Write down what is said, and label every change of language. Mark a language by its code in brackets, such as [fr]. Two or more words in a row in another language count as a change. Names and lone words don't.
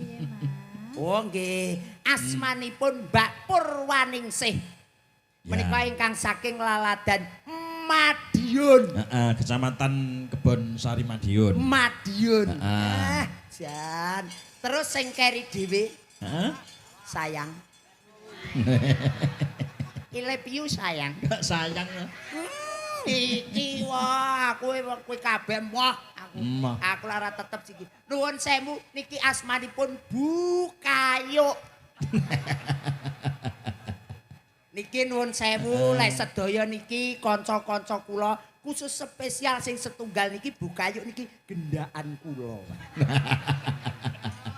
[jv] Oh nggih, asmanipun Mbak Purwaningsih. Menika ingkang saking laladan Madiun. Kecamatan Kebon Sari Madiun. Madiun. Jan. Terus sing keri dhewe. Sayang. [en] I love you sayang. [jv] Sayang ya. Iki wah aku kabeh moh aku. Aku lara tetep siki. Nuwun sewu niki asmanipun Bu Kayu. Niki nuwun sewu lek sedaya niki kanca-kanca kula khusus spesial sing setunggal niki Bu Kayu niki gendaan kula.